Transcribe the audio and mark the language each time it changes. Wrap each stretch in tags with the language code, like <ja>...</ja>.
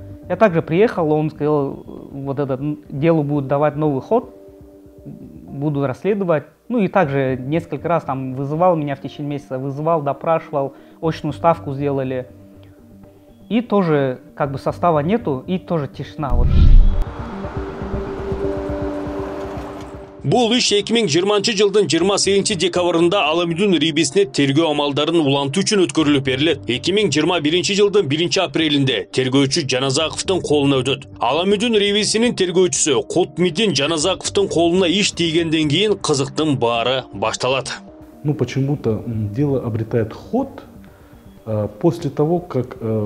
<ru>Я также приехал, он сказал, вот это делу будет давать новый ход, буду расследовать. Ну и также несколько раз там вызывал меня в течение месяца, вызывал, допрашивал, очную ставку сделали. И тоже как бы состава нету, и тоже тишина. Вот.</ru> <ky>Бул иш 2020 жылдын 28 декабрында Аламүдүн Рибисине тергөө амалдарын улантуу үчүн өткөрүлүп берилет. 2021 жылдын 1 апрелинде тергөөчү Жаназаковдун колуна өтөт. Аламүдүн Рибисинин тергөөчүсү Кутмидин Жаназаковдун колуна иш тийгенден кийин кызыктын баары башталат.</ky> <ru>Ну почему-то дело обретает ход после того, как</ru>